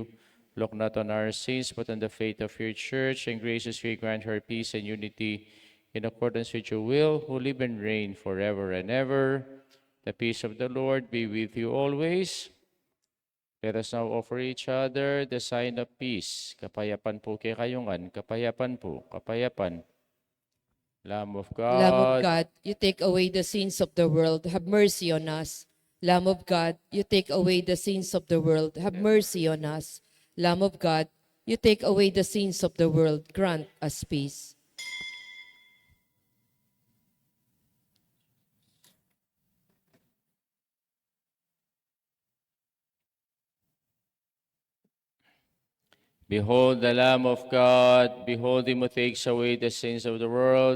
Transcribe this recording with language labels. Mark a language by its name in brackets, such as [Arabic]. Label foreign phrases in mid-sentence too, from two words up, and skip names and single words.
[English] Look not on our sins, but on the faith of your church, and graciously grant her peace and unity in accordance with your will, who live and reign forever and ever." The peace of the Lord be with you always. Let us now offer each other the sign of peace. [Pampanga] Kapayapan po kay kayungan, kapayapan po, kapayapan. [English] Lamb of Lamb of God, God, you take away the sins of the world, have mercy on us. Lamb of God, you take away the sins of the world, have mercy on us. Lamb of God, you take away the sins of the world, grant us peace. behold the Lamb of God, behold him who takes away the sins of the world.